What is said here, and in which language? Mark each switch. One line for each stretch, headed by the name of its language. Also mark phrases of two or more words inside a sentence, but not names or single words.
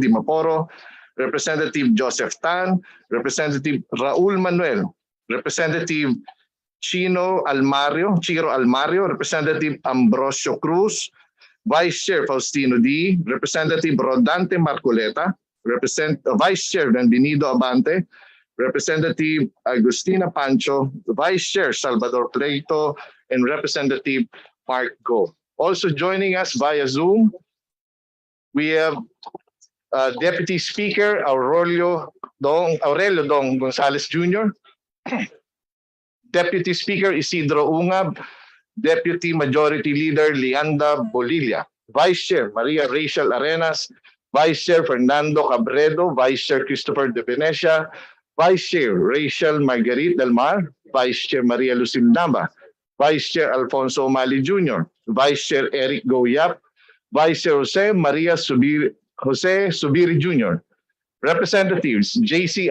English: Dimaporo, Representative Joseph Tan, Representative Raul Manuel, Representative Chiro Almario, Representative Ambrosio Cruz, Vice Chair Faustino D, Representative Rodante Marcoleta, Vice Chair Benvenido Abante, Representative Agustina Pancho, Vice Chair Salvador Pleito, and Representative Mark Go. Also joining us via Zoom, we have Deputy Speaker Aurelio Dong Gonzales Jr., Deputy Speaker Isidro Ungab, Deputy Majority Leader Leanda Bolilla, Vice Chair Maria Rachel Arenas, Vice Chair Fernando Cabredo, Vice Chair Christopher De Venecia, Vice Chair Rachel Marguerite Del Mar, Vice Chair Maria Lucil Nava, Vice Chair Alfonso O'Malley Jr., Vice Chair Eric Goyap, Vice Chair Jose Subiri Jr., Representatives J.C.